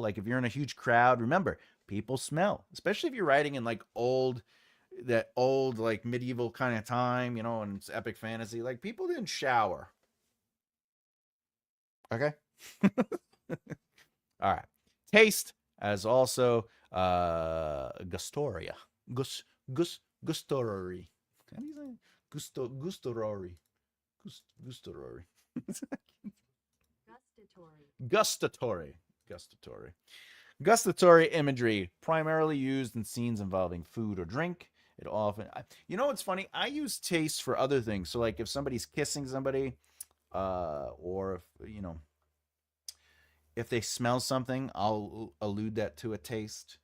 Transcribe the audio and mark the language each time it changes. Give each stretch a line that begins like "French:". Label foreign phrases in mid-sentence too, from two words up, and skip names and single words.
English: Like, if you're in a huge crowd, remember, people smell, especially if you're writing in like that old like medieval kind of time, you know, and it's epic fantasy. Like, people didn't shower. Okay. All right. Taste as also gustoria. Gustorori. How do you say gustorori? Gustorori. Gustatory. Gustatory. Gustatory imagery, primarily used in scenes involving food or drink. It often, you know what's funny? I use taste for other things. So, like, if somebody's kissing somebody, or if, you know, if they smell something, I'll allude that to a taste.